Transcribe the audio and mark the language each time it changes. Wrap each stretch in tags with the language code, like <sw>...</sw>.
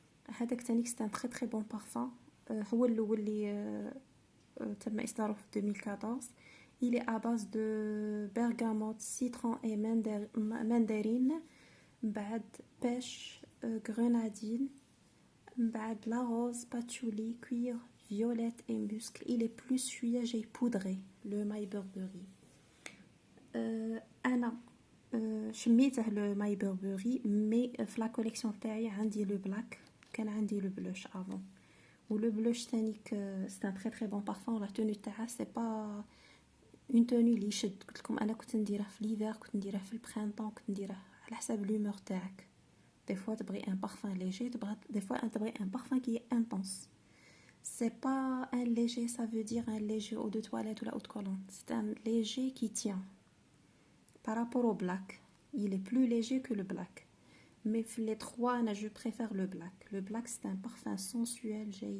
<ar>هذاك تانيك</ar> <fr>c'est un très très bon parfum.</fr> <ar>هو الاول اللي تم اصداره في 2014.</ar> <fr>il est à base de bergamote, citron et mandarine. بعد pêche, grenadine. بعد la rose, patchouli, cuir violette et muscle. Il est plus</fr> <ar>شوية جاي</ar> <fr>poudré le My Burberry.</fr> <ar>أنا شميته</ar> <fr>le My Burberry mais في la collection</fr> <ar>تاعي عندي</ar> <fr>le black</fr> <ar>كان عندي</ar> <fr>le blush avant. Ou le blush تانيك c'est un très très bon parfum. La tenue تاعها c'est pas une tenue</fr> <ar>اللي يشد. قلت لكم أنا كنت نديره في l'hiver كنت نديره في البرينتون كنت نديره على حسب l'humeur تاعك.</ar> <fr>Des fois تبغي un parfum léger, des fois تبغي un parfum qui est intense. C'est pas un léger, ça veut dire un léger eau de toilette ou la haute collante. C'est un léger qui tient. Par rapport au black, il est plus léger que le black. Mais les trois, je préfère le black. Le black, c'est un parfum sensuel.</fr>